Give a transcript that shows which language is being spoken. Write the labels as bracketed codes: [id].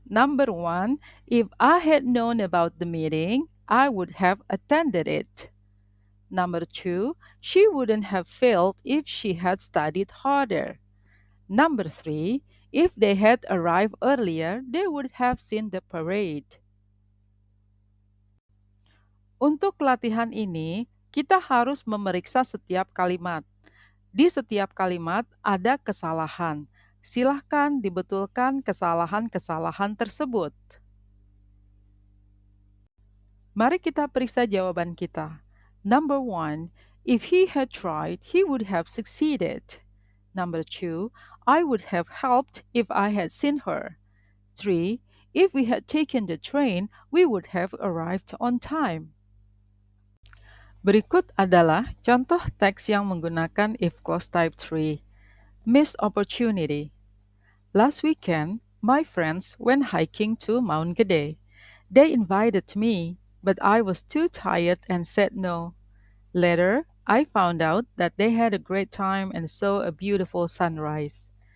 [en] Number 1, if I had known about the meeting, I would have attended it. Number 2, she wouldn't have failed if she had studied harder. Number 3, if they had arrived earlier, they would have seen the parade. [id] Untuk latihan ini, kita harus memeriksa setiap kalimat. Di setiap kalimat ada kesalahan. Silahkan dibetulkan kesalahan-kesalahan tersebut. Mari kita periksa jawaban kita. [en] Number one, if he had tried, he would have succeeded. Number two, I would have helped if I had seen her. Three, if we had taken the train, we would have arrived on time. [id] Berikut adalah contoh teks yang menggunakan if clause type 3. [en] Missed opportunity. Last weekend, my friends went hiking to Mount Gede. They invited me, but I was too tired and said no. Later, I found out that they had a great time and saw a beautiful sunrise.